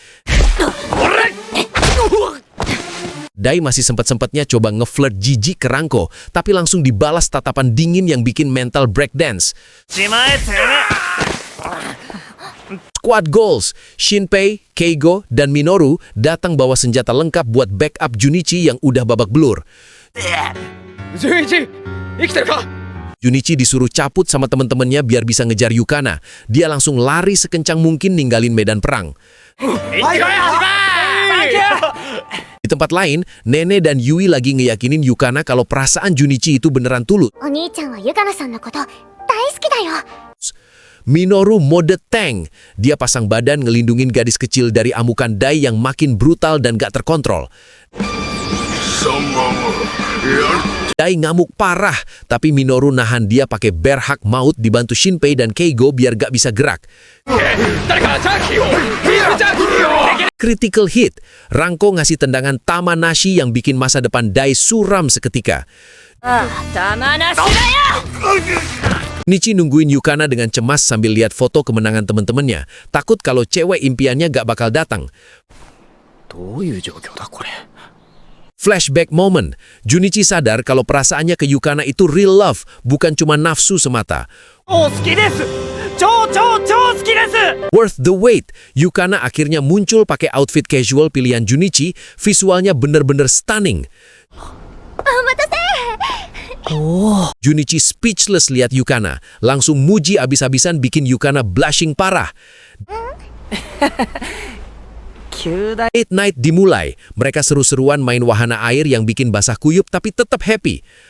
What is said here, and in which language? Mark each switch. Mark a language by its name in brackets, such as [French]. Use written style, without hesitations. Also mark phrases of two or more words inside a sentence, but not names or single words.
[Indonesian] Dai masih sempat-sempatnya coba ngeflirt jijik ke Ranko, tapi langsung dibalas tatapan dingin yang bikin [English] mental breakdance. Squad goals. [Indonesian] Shinpei, Keigo, dan Minoru datang bawa senjata lengkap buat backup Junichi yang udah babak belur. [Japanese] 純一生きてるか [Indonesian] Junichi disuruh cabut sama temen-temennya biar bisa ngejar Yukana. Dia langsung lari sekencang mungkin ninggalin medan perang. Di tempat lain, Nene dan Yui lagi ngeyakinin Yukana kalau perasaan Junichi itu beneran tulus. [Japanese] お兄ちゃんはユカナさんのこと大好きだよ [English] Minoru mode tank. [Indonesian] Dia pasang badan ngelindungin gadis kecil dari amukan Dai yang makin brutal dan gak terkontrol. Dai ngamuk parah, tapi Minoru nahan dia pakai [English] bear hug [Indonesian] maut dibantu Shinpei dan Keigo biar gak bisa gerak. [English] Critical hit. [Indonesian] Ranko ngasih tendangan Tamanashi yang bikin masa depan Dai suram seketika. [Japanese] たまなしだよ [Indonesian] Nichi nungguin Yukana dengan cemas sambil lihat foto kemenangan temen-temennya. Takut kalau cewek impiannya gak bakal datang. [Japanese] どういう状況だこれ。 [English] Flashback moment. [Indonesian] Junichi sadar kalau perasaannya ke Yukana itu [English] real love, [Indonesian] bukan cuma nafsu semata. [Japanese] お好きです超好きです [English] Worth the wait. [Indonesian] Yukana akhirnya muncul pakai [English] outfit casual [Indonesian] pilihan Junichi. Visualnya bener-bener stunning. [Japanese] お待たせ [Indonesian] Junichi speechless lihat Yukana. Langsung muji abis-abisan bikin Yukana blushing parah. [Japanese] 急だ [English] Date night dimulai. [Indonesian] Mereka seru-seruan main wahana air yang bikin basah kuyup tapi tetap happy.